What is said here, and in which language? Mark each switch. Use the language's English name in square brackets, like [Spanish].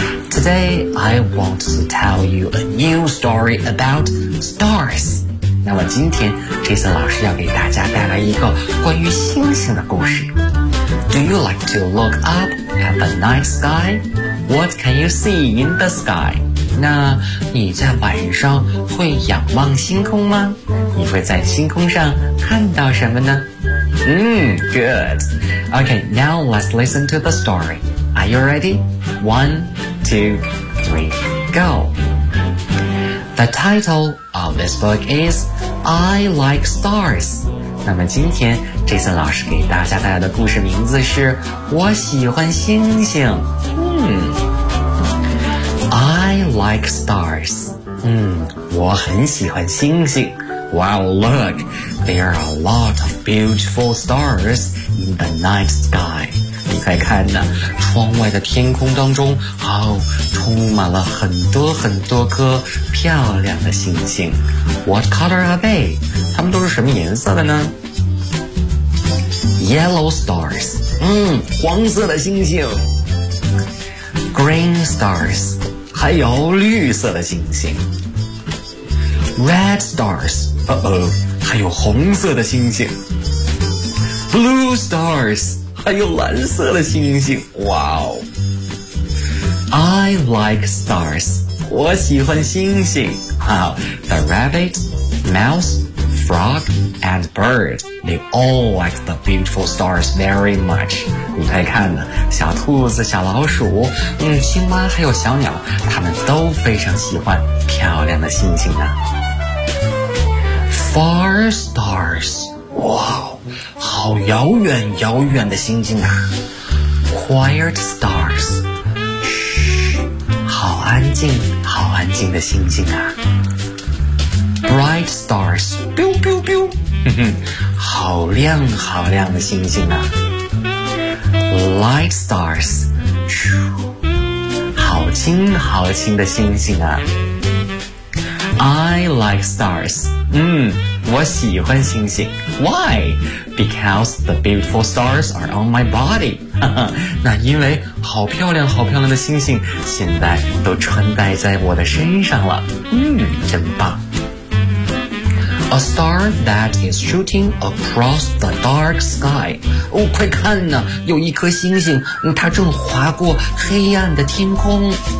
[English] Today, I want to tell you a new story about stars. [Chinese] 那么今天 Jason 老师要给大家带来一个关于星星的故事。 [English] Do you like to look up at the night sky? What can you see in the sky? [Chinese] 那你在晚上会仰望星空吗？你会在星空上看到什么呢？ [English] Good. Okay, now let's listen to the story. Are you ready? One, two, three, go. The title of this book is I Like Stars. [Chinese] 那么今天 Jason 老师给大家带来的故事名字是我喜欢星星。 [English] I Like Stars. [Chinese] 我很喜欢星星。 [English] Wow, look, there are a lot of beautiful stars in the night sky. [Chinese] 你快看呢，窗外的天空当中充满了很多很多颗漂亮的星星。 [English] What color are they? [Chinese] 它们都是什么颜色的呢？ [English] Yellow stars, [Chinese] 黄色的星星。 [English] Green stars, [Chinese] 还有绿色的星星。 [English] Red stars, [Chinese] 还有红色的星星。 [English] Blue stars, [Chinese] 还有蓝色的星星。 [English] Wow, I like stars. [Chinese] 我喜欢星星。 [English] Wow, the rabbit, mouse, frog, and bird, they all like the beautiful stars very much. [Chinese] 你快看呢，小兔子、小老鼠、青蛙还有小鸟，他们都非常喜欢漂亮的星星呢。 [English] Far stars, wow. [Chinese] 好遥远遥远的星星啊。 [English] Quiet stars, [Chinese] 好安静好安静的星星啊。 [English] Bright stars, [Chinese] 咻咻咻，好亮好亮的星星啊。 [English] Light stars, [Chinese] 好轻好轻的星星啊。 [English] I like stars, [Chinese] 我喜欢星星。 [English] Why? Because the beautiful stars are on my body. [Chinese] 那因为好漂亮好漂亮的星星现在都穿戴在我的身上了。真棒。 [English] A star that is shooting across the dark sky. [Chinese] 哦，快看呢，有一颗星星，它正划过黑暗的天空。